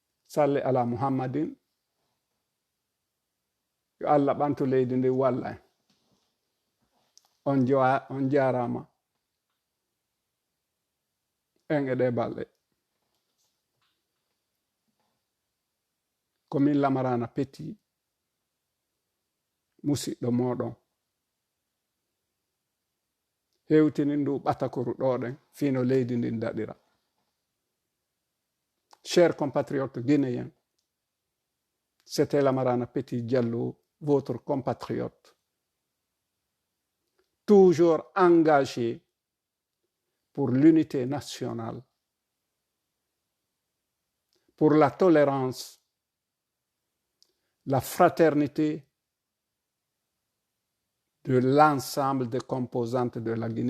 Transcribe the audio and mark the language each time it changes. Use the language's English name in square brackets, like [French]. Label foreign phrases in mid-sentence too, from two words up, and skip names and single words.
[Arabic] صلّ على محمد [Fula] yo Allah ɓantu leydi ndi walla en on jarama en e ɗe balɗe komin Lamarana Petti musidɗo moɗon hewtini ndu ɓatakoru ɗoɗen fino leydi ndin daɗira. [French] Chers compatriotes guinéens, c'était Lamarana Petti Diallo, votre compatriote, toujours engagé pour l'unité nationale, pour la tolérance, la fraternité de l'ensemble des composantes de la Guinée.